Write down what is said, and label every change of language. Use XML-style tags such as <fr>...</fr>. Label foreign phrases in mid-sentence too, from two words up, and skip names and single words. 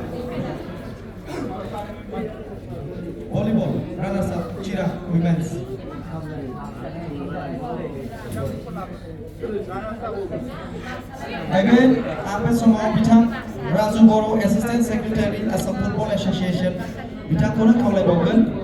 <en>Volleyball runners-up Chira women's.</en> <brx>Again, आपने समाव बिथां राजु बर'</brx> <en>Assistant Secretary Assam Football Association</en> <brx>बिथांखौनो खावलायबावगोन.</brx>